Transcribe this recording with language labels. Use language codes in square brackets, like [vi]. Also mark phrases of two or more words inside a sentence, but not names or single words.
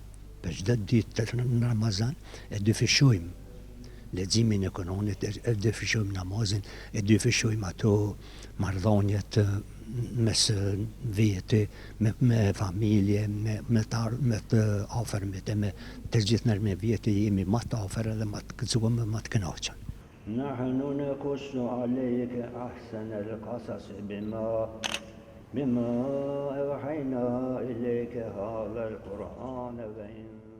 [sq] për çdo ditë në Ramazan e dyfishojmë leximin e Kur'anit, e dyfishojmë namazin, e dyfishojmë ato marrëdhëniet mes vete, me familje, me të afërmit, me të gjithë nërme vjetë jemi më të afër dhe më të gëzuar, më të kënaqur. [ar] نحن نقص عليك أحسن القصص بما أوحينا إليك هذا القرآن